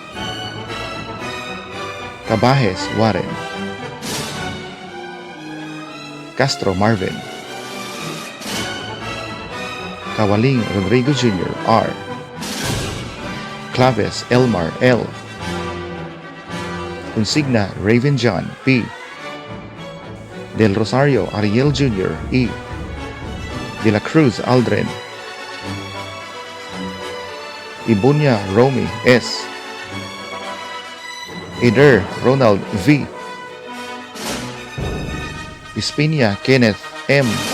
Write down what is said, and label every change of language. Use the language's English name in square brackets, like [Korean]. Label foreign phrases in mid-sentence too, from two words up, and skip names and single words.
[Filipino] Cabajes Warren. Castro Marvin. Kawaling Rodrigo Jr. R. Claves Elmar L. Consigna Raven John P. Del Rosario Ariel Jr. E. De la Cruz Aldrin. Ibunya Romy S. Eder Ronald V. Espinia Kenneth M.